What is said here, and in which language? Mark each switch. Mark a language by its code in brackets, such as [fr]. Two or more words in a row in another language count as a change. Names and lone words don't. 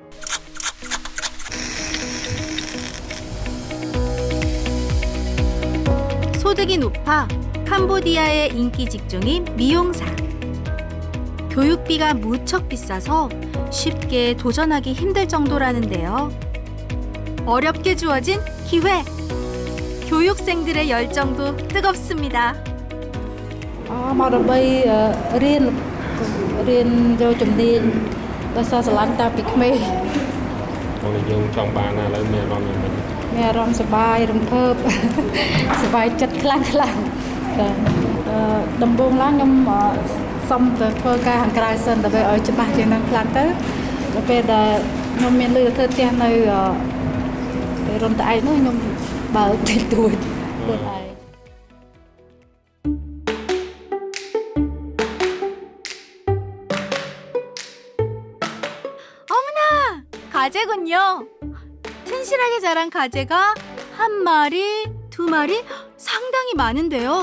[ko] 소득이 높아 캄보디아의 인기 직종인 미용사. 교육비가 무척 비싸서 쉽게 도전하기 힘들 정도라는데요. 어렵게 주어진 기회. 교육생들의 열정도 뜨겁습니다. [km] មកដើម្បីរៀនយកជំនាញដោយសារស្រឡាញ់តាំងពីក្មេង យើងចង់បានណាឥឡូវមានអារម្មណ៍យ៉ាងម៉េច មានអារម្មណ៍សប្បាយរំភើបសប្បាយចិត្តខ្លាំងដំបូងឡើងខ្ញុំសុំទៅធ្វើការខាងក្រៅសិនដើម្បីឲ្យច្បាស់ជាងនឹងខ្លាំងទៅដល់ពេលដែលខ្ញុំមានលុយទៅធ្វើផ្ទះនៅរនតឯកនោះខ្ញុំបើកតិចតួចខ្លួនឯង [ko] 가재군요. 튼실하게 자란 가재가 한 마리, 두 마리, 상당히 많은데요.